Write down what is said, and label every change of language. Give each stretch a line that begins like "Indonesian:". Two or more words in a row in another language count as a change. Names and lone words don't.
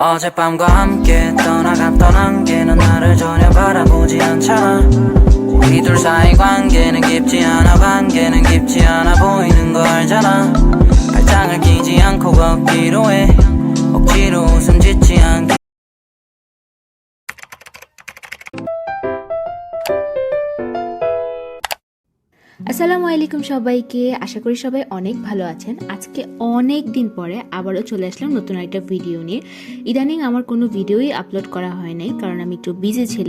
Korean: 어젯밤과 함께 떠나갔던 안개는 나를 전혀 바라보지 않잖아. 우리 둘 사이 관계는 깊지 않아. 관계는 깊지 않아 보이는 거 알잖아. 발장을 끼지 않고 걷기로 해. 억지로 웃음 짓지 않게.
Bangla: আসসালামু আলাইকুম সবাইকে, আশা করি সবাই অনেক ভালো আছেন। আজকে অনেক দিন পরে আবারও চলে আসলাম নতুন একটা ভিডিও নিয়ে। ইদানিং আমার কোনো ভিডিওই আপলোড করা হয় নাই, কারণ আমি একটু বিজি ছিলাম।